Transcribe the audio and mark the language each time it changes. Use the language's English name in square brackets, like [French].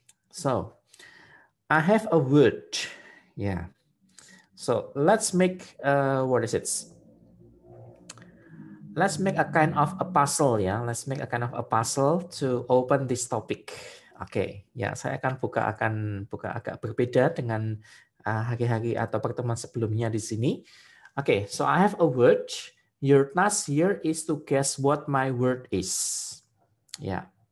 [English] So, I have a word, yeah. So let's make, what is it? Let's make a kind of a puzzle, ya. Let's make a kind of a puzzle to open this topic. [Indonesian] Oke, ya, saya akan buka agak berbeda dengan hari-hari atau pertemuan sebelumnya di sini. [English] Oke, so I have a word. Your task here is to guess what my word is. Yeah.